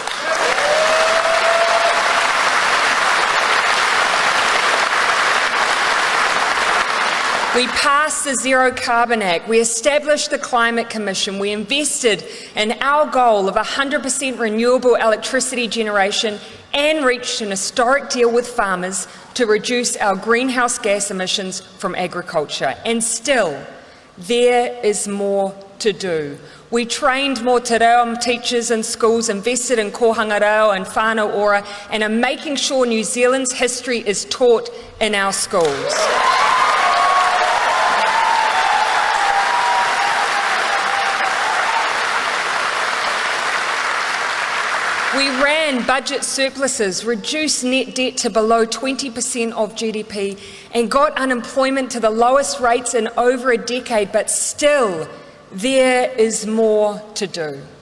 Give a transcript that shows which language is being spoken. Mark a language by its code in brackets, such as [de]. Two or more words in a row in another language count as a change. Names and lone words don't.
[en] We passed the Zero Carbon Act, we established the Climate Commission, we invested in our goal of 100% renewable electricity generation and reached an historic deal with farmers to reduce our greenhouse gas emissions from agriculture. And still, there is more to do. We trained more [mi] te reo [en] teachers in schools, invested in [mi] kohanga reo [en] and [mi] whānau ora, [en] and are making sure New Zealand's history is taught in our schools. We ran budget surpluses, reduced net debt to below 20% of GDP, and got unemployment to the lowest rates in over a decade, but still, there is more to do.